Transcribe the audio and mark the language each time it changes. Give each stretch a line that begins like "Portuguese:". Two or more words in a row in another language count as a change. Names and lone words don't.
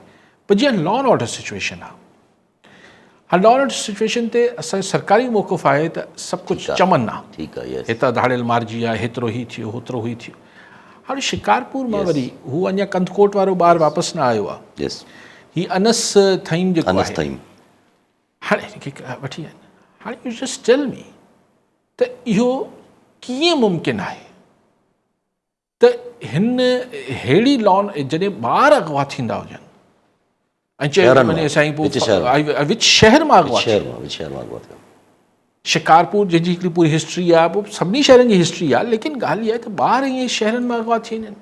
Sindhi: पर जीअं
English: law and order situation
Sindhi: आहे, हाणे
English: law and order situation
Sindhi: ते असांजो सरकारी मौक़िफ़ आहे त सभु कुझु चमन आहे, ठीकु आहे, हितां धाड़ियल मारिजी आहे, हेतिरो ई थियो, होतिरो ई थियो। हाणे शिकारपुर मां वरी हू अञा कंदकोट वारो ॿारु वापसि न आयो आहे, हीउ अनस थईम जेको आहे, हाणे हिनखे वठी आया। हाणे
English: you just tell me
Sindhi: त इहो कीअं मुमकिन आहे त हिन अहिड़ी लॉन जॾहिं ॿार अॻवा थींदा हुजनि ऐं चयो वञे साईं पोइ विच शहर मां अॻवा थियो। शिकारपुर जंहिंजी हिकिड़ी पूरी हिस्ट्री आहे, पोइ सभिनी शहरनि जी हिस्ट्री आहे, लेकिन ॻाल्हि इहा आहे त ॿार ईअं शहरनि मां अॻवा थी वञनि।